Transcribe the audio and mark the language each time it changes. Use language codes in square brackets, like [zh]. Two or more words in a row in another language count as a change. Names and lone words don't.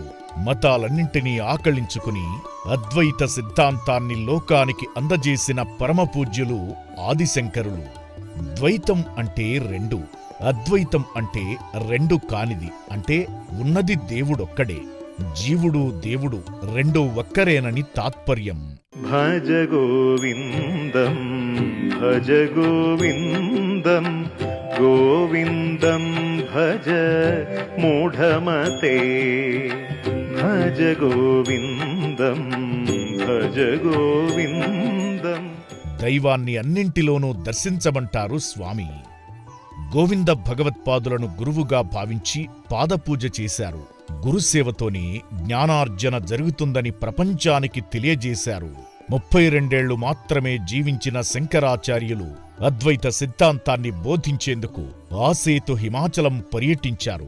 [te] మతాలన్నింటినీ ఆకళించుకుని అద్వైత సిద్ధాంతాన్ని లోకానికి అందజేసిన పరమపూజ్యులు ఆదిశంకరులు. ద్వైతం అంటే 2, అద్వైతం అంటే 2 కానిది. అంటే ఉన్నది దేవుడొక్కడే, జీవుడు దేవుడు 2 ఒక్కరేనని తాత్పర్యం. [sa] భజ గోవిందం భజ గోవిందం గోవిందం భజ మూఢమతే. భజ గోవిందం భజ గోవిందం. [te] దైవాన్ని అన్నింటిలోనూ దర్శించమంటారు స్వామి. గోవింద భగవత్పాదులను గురువుగా భావించి పాదపూజ చేశారు. గురుసేవతోనే జ్ఞానార్జన జరుగుతుందని ప్రపంచానికి తెలియజేశారు. 32 ఏళ్లు మాత్రమే జీవించిన శంకరాచార్యులు అద్వైత సిద్ధాంతాన్ని బోధించేందుకు ఆసేతు హిమాచలం పర్యటించారు.